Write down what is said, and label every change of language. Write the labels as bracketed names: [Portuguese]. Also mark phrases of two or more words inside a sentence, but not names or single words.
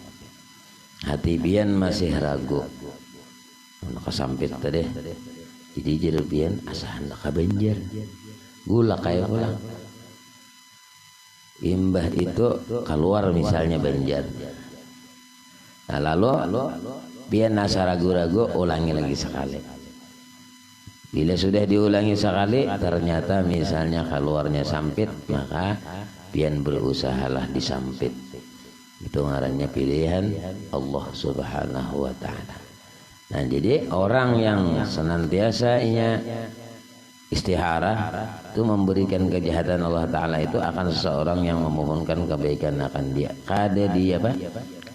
[Banjar] Hati pian masih ragu, ke sampit tadi. Jadi jadi pian asa hendak ke Banjar, gula kayak pulang. Imbah itu keluar misalnya Banjar. Nah lalu pian asa ragu-ragu, ulangi lagi sekali. [Indonesian] Bila sudah diulangi sekali ternyata misalnya keluarnya sampit, maka pian berusahalah disampit. [Banjar] Itu ngarannya pilihan Allah [Arabic] سبحانه وتعالى. [Indonesian] Nah, jadi orang yang senantiasa istikharah itu memberikan kejahatan Allah taala itu akan seseorang yang memohonkan kebaikan akan dia.